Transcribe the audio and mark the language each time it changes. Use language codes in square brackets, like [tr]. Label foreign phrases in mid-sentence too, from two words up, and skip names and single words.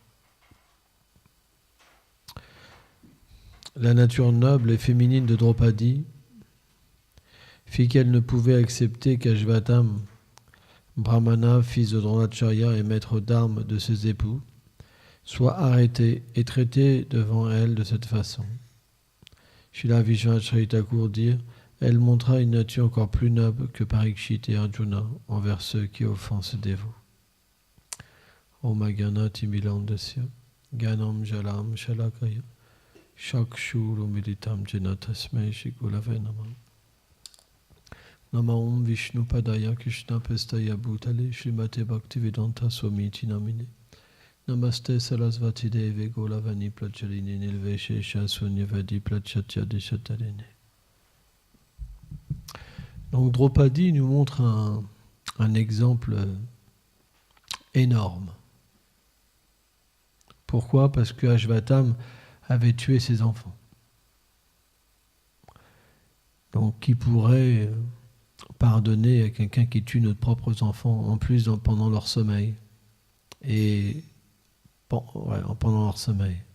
[fr] La nature noble et féminine de Draupadi fit qu'elle ne pouvait accepter qu'Ashvathama, brahmana, fils de Dronacharya et maître d'armes de ses époux, soit arrêté et traité devant elle de cette façon. Srila Vishwanath Thakur dit : elle montra une nature encore plus noble que Parikshit et Arjuna envers ceux qui offensent ses dévots. [sa] Om Agana Timilandasya Ganam Jalam Shalakaya Shakshuru Militam Jena Tasmai Shri Gurave Namah. Nama Om Vishnu Padaya Krishna Pestaya Bhutale Srimate Bhaktivedanta Swamiti Namine. Namaste Sarasvati Deve Golavani Plachaline Nilveshesha Sunyavadi Plachatya Deshatarene. [fr] Donc Draupadi nous montre un exemple énorme. Pourquoi ? Parce que Ashvatham avait tué ses enfants. Donc, qui pourrait pardonner à quelqu'un qui tue nos propres enfants, en plus pendant leur sommeil et pendant leur sommeil.